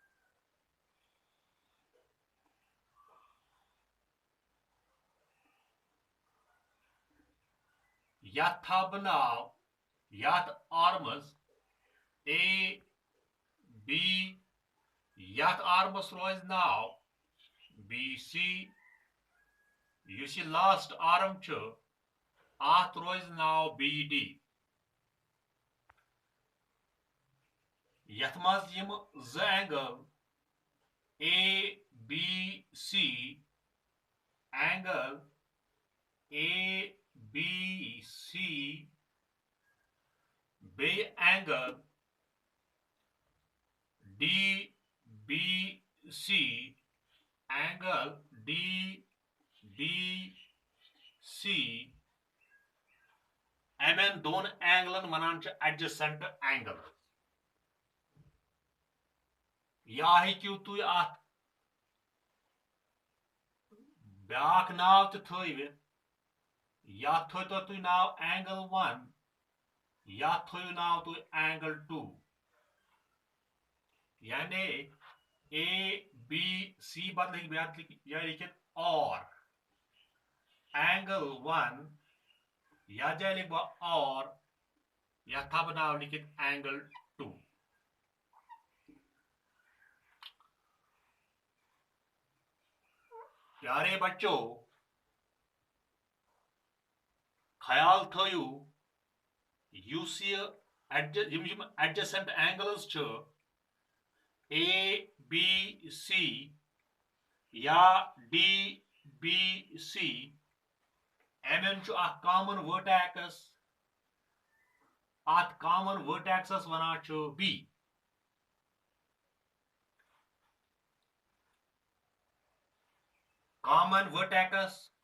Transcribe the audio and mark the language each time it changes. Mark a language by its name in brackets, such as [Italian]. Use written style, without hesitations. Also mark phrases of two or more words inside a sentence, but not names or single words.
[Kashmiri] यथ था बनाव यथ आर्मस ए बी, यथ आर्मस रोज नाव बी सी, युस यह [English] last arm [Kashmiri] छु अत रोज नाव बी डी। यथ मज यम ज [English] angle A B C, angle A B C [Kashmiri] बे [English] angle D B C, angle D D C, [Kashmiri] एमन दोन एंगलन वनान [English] adjacent angle. [Kashmiri] या हेक्यू तुय अत ब्याक नाव त थवित, या थो तुय नाव एंगल 1, या थो नाव तुय एंगल 2। यानी ए बी सी बदल या लिखित और एंगल 1, या जाए लिख और या था बनाव लिखित एंगल 2। प्यारे बच्चों, ख्याल थो युस [English] adjacent angles [Kashmiri] ए बी सी या डी बी सी, एमन [English] common vertex. [Kashmiri] अत [English] common vertexes [Kashmiri] वनान बी। [English] common vertex